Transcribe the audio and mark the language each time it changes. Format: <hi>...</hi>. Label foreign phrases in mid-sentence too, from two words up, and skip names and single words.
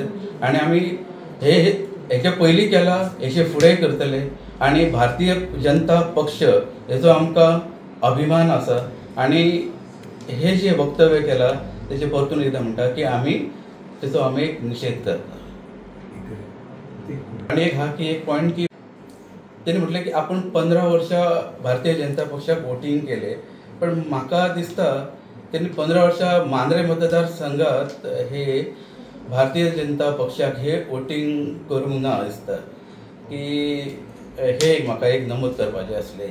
<kok>आणि आमी हेचे पयलीं केला, हेचे फुडेंय करतले. आणि भारतीय जनता पक्ष हेचो आमकां अभिमान आसा. आणि हे जे वक्तव्य केला तेचे परतून एकदां म्हणटा की आमी एक निषेध करता. आणि एक पॉयंट की त्यांनी म्हटलं की आपण 15 वर्षां भारतीय जनता पक्षाक वोटिंग केले, पण म्हाका दिसता त्यांनी 15 वर्षां मांद्रे मतदारसंघात हे भारतीय जनता पक्षाक हे वोटिंग करूंक ना दिसता की हे म्हाका एक नमूद करपाचें आसलें.</kok>